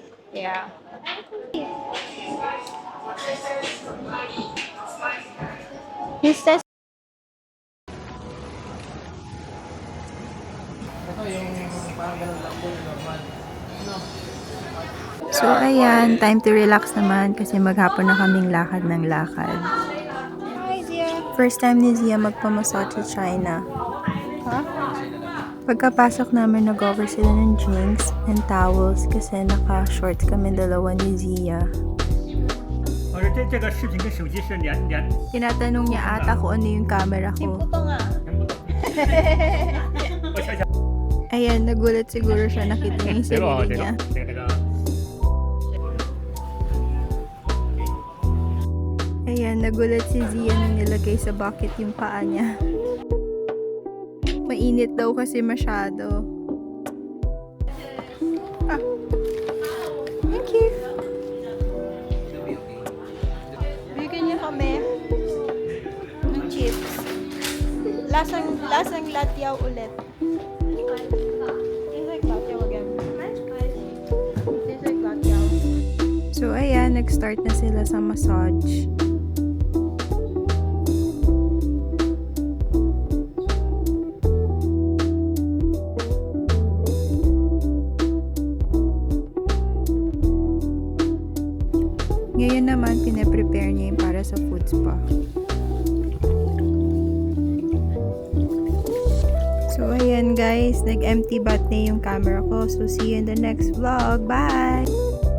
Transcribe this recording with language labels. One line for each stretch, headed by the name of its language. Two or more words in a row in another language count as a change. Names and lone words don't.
English: Yeah. He says So,
Filipino: ayan,
English: time to relax
Filipino: naman kasi maghapon na kaming lakad ng lakad.
English: Hi, Zia.
Filipino: First time ni Zia magpamassage sa China. Huh? Pagkapasok namin, nag-over sila ng
English: jeans and towels
Filipino: kasi naka-shorts kami dalawa ni Zia.
Chinese: 我说这个视频跟手机是连。
Filipino: Tinatanong niya ata kung ano yung camera ko.
Chinese: 我想想，
Filipino: Ayan, nagulat siguro siya nakita niya yung
Chinese: 这个
Filipino: sarili
Chinese: 这
Filipino: niya.
Chinese: 个这个。
Filipino: Ayan, nagulat si Zia nung nilagay sa bucket yung paa niya. Mainit daw kasi masyado.
English: Ah. Thank you.
Filipino: Bigyan niya kami ng chips. Lasang latyaw ulit.
English: Tastes like latyaw again. Tastes like latyaw.
Filipino: So, ayan, nag-start na sila sa massage. Ngayon naman, pinaprepare niya yung para sa food spa. So, ayan guys, nag-empty bath na yung camera ko.
English: So, see you in the next vlog. Bye!